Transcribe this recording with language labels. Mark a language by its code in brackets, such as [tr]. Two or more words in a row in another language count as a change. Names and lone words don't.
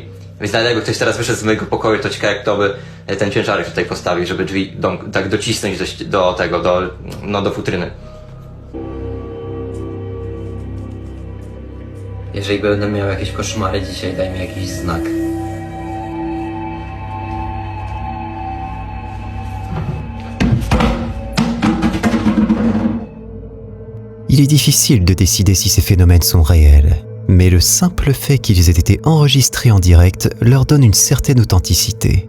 [pl] Więc dlatego ktoś teraz wyszedł z mojego pokoju, to ciekawe, kto by ten ciężarek tutaj postawił, żeby drzwi tak docisnąć do tego, do futryny. Jeżeli będę miał jakieś koszmary dzisiaj, daj mi jakiś znak. [fr] Il est difficile de décider si ces phénomènes sont réels, mais le simple fait qu'ils aient été enregistrés en direct leur donne une certaine authenticité.